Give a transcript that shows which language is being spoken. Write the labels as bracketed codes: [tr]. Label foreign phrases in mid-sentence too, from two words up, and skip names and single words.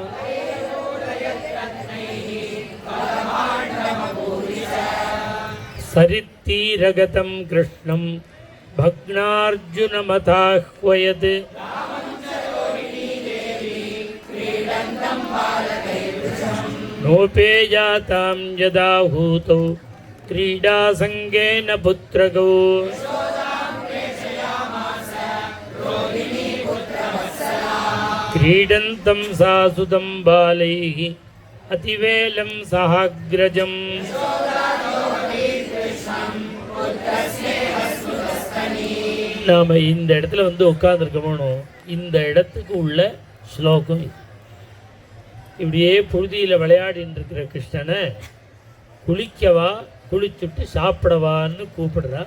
[sa] सरित्तीरगतं कृष्णं भग्नार्जुनमथाह्वयत्. नोपेयातां यदाहूतौ क्रीडासंगेन पुत्रगौ. क्रीडन्तं सासुतं बालैः अतिवेलं सहाग्रजम्. [ta] நாம் இந்த இடத்துல வந்து உட்கார்ந்துருக்கணும். இந்த இடத்துக்கு உள்ள ஸ்லோகம் இப்படியே புழுதியில் விளையாடின்னு இருக்கிற கிருஷ்ணனை குளிக்கவா, குளிச்சுட்டு சாப்பிடவான்னு கூப்பிடுறா.